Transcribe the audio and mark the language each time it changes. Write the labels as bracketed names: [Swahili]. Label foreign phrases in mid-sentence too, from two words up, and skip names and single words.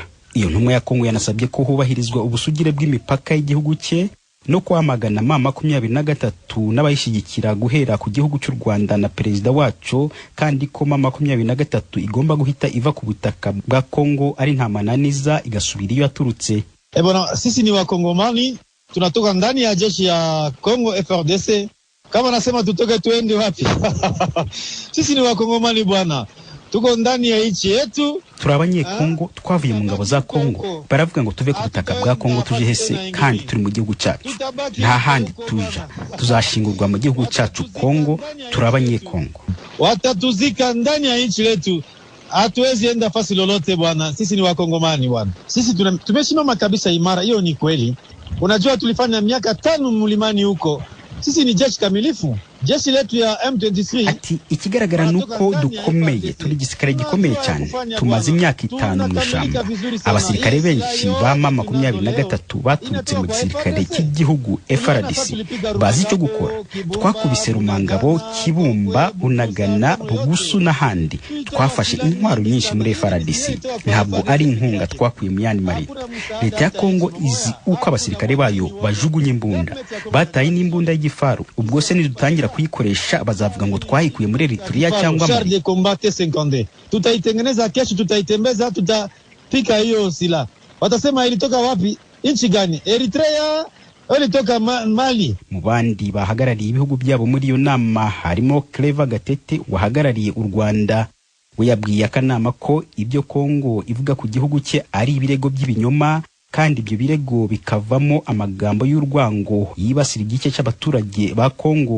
[Kinyarwanda] Iyo ntumwa ya Kongo yanasabye ko hubahirizwa ubusugire bw'imipaka y'igihugu cye no kwamagana M23 n'abayishyigikira guhera ku gihugu cy'u Rwanda na Perezida wacu, kandi ko M23 igomba guhita iva ku butaka bwa Kongo ari nta mananiza igasubira iyo yaturutse. [Swahili] Bwana, sisi ni Wakongomani, tunatoka ndani ya jeshi ya Kongo FARDC. Kama nasema tutoke tuende wapi? Sisi ni Wakongomani bwana. Tuko ndani ya nchi yetu. [Kinyarwanda] Turabanye Kongo, twavuye mu ngabo za Kongo. Baravuga ngo tuve ku butaka bwa Kongo tuje hese, kandi turi mu gihugu cyacu. Nta handi tuja. Tuzashingurwa mu gihugu cyacu Kongo. Turabanye Kongo. [Swahili] Watatuzika ndani ya nchi yetu. Hatuwezi enda fasi lolote bwana. Sisi ni Wakongomani bwana. Sisi tumesimama kabisa imara, hiyo ni kweli. Unajua tulifanya miaka 5 mlimani huko. Sisi ni jeshi kamilifu. Jeshi letu ya M23. [Kinyarwanda] Ati ikigaragara nuko dukomeye, turi gisirikare gikomeye cyane. Tumaze imyaka 5 mu shamba. Abasirikare benshi ba M23 baturutse mu gisirikare cy'igihugu FARDC. Bazi icyo gukora. Twakubise Rumangabo, Kibumba, Bunagana, Bugusu n'ahandi. Twafashe intwaro nyinshi muri FARDC. Ntabwo ari inkunga twakuye mu yandi marira. Leta ya Kongo izi uko abasirikare bayo bajugunye imbunda. Bataye n'imbunda y'igifaru. Ubwo se nidutangira kuyikoresha bazavuga ngo twahikuye muri Eritrea cyangwa [French] Mali. De combattre 50. [Swahili] Tutaitengeneza kesho, tutaitembeza, tutapika hiyo sila. Watasema ilitoka wapi? Nchi gani? Eritrea ilitoka Mali. [Kinyarwanda] Mu bandi bahagarariye ibihugu byabo muri iyo nama harimo Clever Gatete wahagarariye u Rwanda. We yabwiye akanama ko ibyo Kongo ivuga ku gihugu cye ari ibirego by'ibinyoma, kandi ibyo birego bikavamo amagambo y'urwango yibasira igice cy'abaturage ba Kongo.